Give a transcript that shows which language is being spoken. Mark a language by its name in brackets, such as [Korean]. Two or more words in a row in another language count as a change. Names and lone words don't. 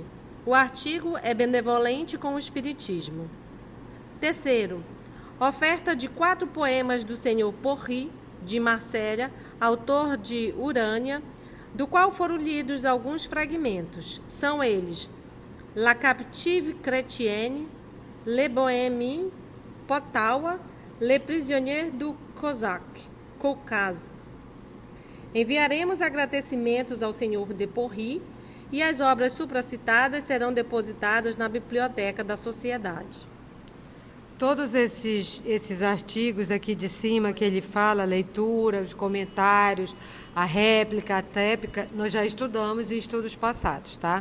[Portuguese] O artigo é benevolente com o espiritismo. Terceiro, oferta de 4 poemas do senhor Porry, de Marselha, autor de Urânia, do qual foram lidos alguns fragmentos. São eles: La Captive Chrétienne, Le Bohémie, Potawa, Le Prisonnier du Caucase. Enviaremos agradecimentos ao senhor de Porry e as obras supracitadas serão depositadas na biblioteca da sociedade. Todos esses artigos aqui de cima que ele fala, a leitura, os comentários, a réplica, a tréplica, nós já estudamos em estudos passados, tá?